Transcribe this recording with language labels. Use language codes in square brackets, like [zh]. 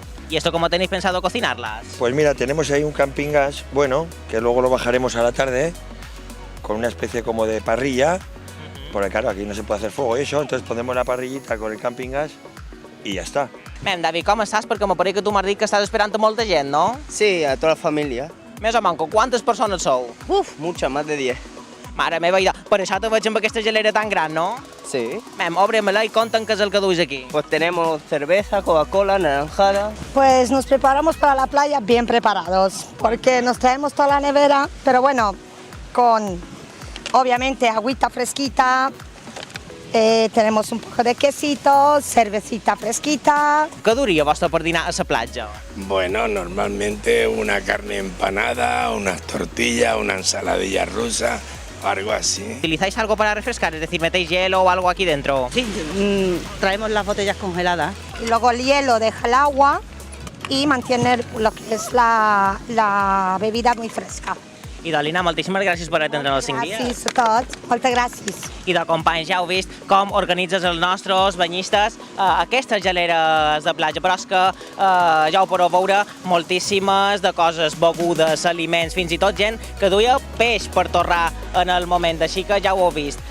[es] ¿Y esto cómo tenéis pensado cocinarlas? Pues mira, tenemos ahí un camping gas, bueno, que luego lo bajaremos a la tarde, con una especie como de parrilla. Porque claro, aquí no se puede hacer fuego y eso, entonces ponemos la parrillita con el camping gas y ya está. [ca] Mem, David, com estàs? Perquè m'ho pareix que tu m'has dit que estàs esperant a molta gent, no? [es] Sí, a toda la familia. [ca] Més o manco, quantes persones sou? [es] Muchas, más de 10. [ca] Mare meva, per això te veig amb aquesta gelera tan gran, no? Sí. Mem, obre-me-la i conta'm què és el que duis aquí. [es] Pues tenemos cerveza, Coca-Cola, naranjada. Pues nos preparamos para la playa bien preparados, porque nos traemos toda la nevera, pero bueno, con obviamente agüita fresquita. Tenemos un poco de quesito, cervecita fresquita. [ca] Què duria vostre per dinar a la platja? [es] Bueno, normalmente una carne empanada, unas tortillas, una ensaladilla rusa, algo así. ¿Utilizáis algo para refrescar? Es decir, ¿metéis hielo o algo aquí dentro? Sí, traemos las botellas congeladas. Y luego el hielo deja el agua y mantiene lo que es la bebida muy fresca. [ca] Idolina, moltíssimes gràcies per atendre'ns els 5 dies. Gràcies a tots, moltes gràcies. I de companys, ja heu vist com organitzes els nostres banyistes aquestes geleres de platja, però és que ja ho podeu veure moltíssimes de coses, begudes, aliments, fins i tot gent que duia peix per torrar en el moment, així que ja ho heu vist.